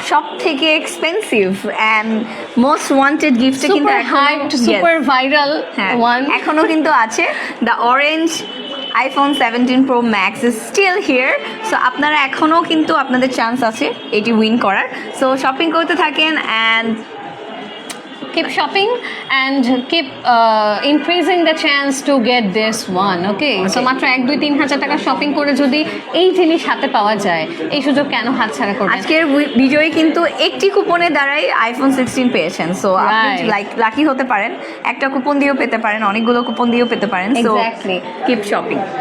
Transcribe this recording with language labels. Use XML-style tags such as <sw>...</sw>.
<bn>সব থেকে</bn> <en>expensive and most wanted</en> <bn>গিফটে কিন্তু</bn> <en>super hyped, super viral one</en> <bn>এখনো কিন্তু আছে।</bn> <en>the orange iPhone 17 Pro Max is still here,</en> <bn>so আপনারা এখনও কিন্তু আপনাদের চান্স আছে এটি উইন করার। সো শপিং করতে থাকেন and</bn> <en>keep shopping and keep increasing the chance to get this one.</en> <bn>Okay, so মাত্র 1-2-3 হাজার টাকা শপিং করে যদি এই জিনিস হাতে পাওয়া যায়, এই সুযোগ কেন হাতছাড়া করবেন? আজকের বিজয়ী কিন্তু একটি কুপনের দ্বারাই iPhone 16 পেয়েছেন। সো আপনি লাকি হতে পারেন, একটা কুপন দিয়েও পেতে পারেন, অনেকগুলো কুপন দিয়েও পেতে পারেন। So</bn> <en>Exactly. Keep shopping.</en>